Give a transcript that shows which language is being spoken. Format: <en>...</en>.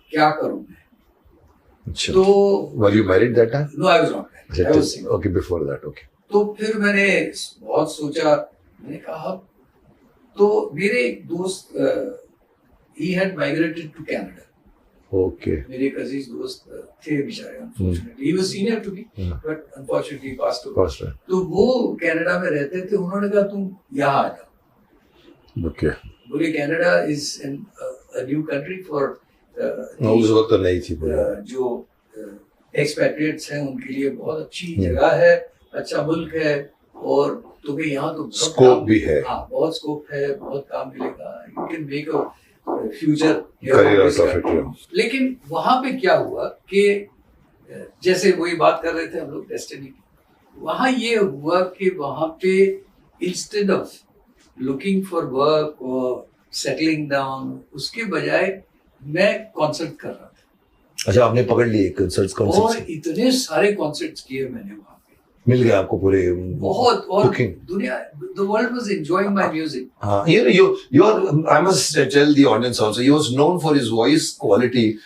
<hi>क्या करूं मैं? अच्छा, तो</hi> <en>Were you married that time? No, I was not married, I was single. Okay, before that, okay.</en> <hi>तो फिर मैंने बहुत सोचा, मैंने कहा, तो मेरे एक दोस्त</hi> <en>he had migrated to Canada. Okay,</en> <hi>मेरे एक अजीज दोस्त थे बेचारे,</hi> <en>unfortunately he was senior to me, but unfortunately he passed away. First time,</en> <hi>तो वो कनाडा में रहते थे, उन्होंने कहा तुम यहाँ आ जाओ।</hi> <en>Okay. बोले Canada is a new country for</en> <hi>उस वक्त तो नहीं थी जो एक्सपैट्रिएट्स हैं उनके लिए बहुत अच्छी जगह है, अच्छा मुल्क है, और तुम्हें यहाँ तो स्कोप भी है। हाँ, बहुत स्कोप है, बहुत काम मिलेगा,</hi> <en>You can make a future career out of it.</en> <hi>लेकिन वहां पे क्या हुआ कि जैसे वही बात कर रहे थे हम लोग डेस्टिनी की, वहां ये हुआ कि वहां पे</hi> <en>instead of looking for work और settling down,</en> <hi>उसके बजाय मैं कॉन्सर्ट कर रहा था। अच्छा, आपने पकड़ लिए कंसर्ट्स, और इतने सारे कॉन्सर्ट्स किए मैंने वहां पे, मिल गया आपको पूरे बहुत, और</hi> <en>Cooking. दुनिया, the world was enjoying my music. हाँ, you are, I must tell the audience also, he was known for his voice quality.</en>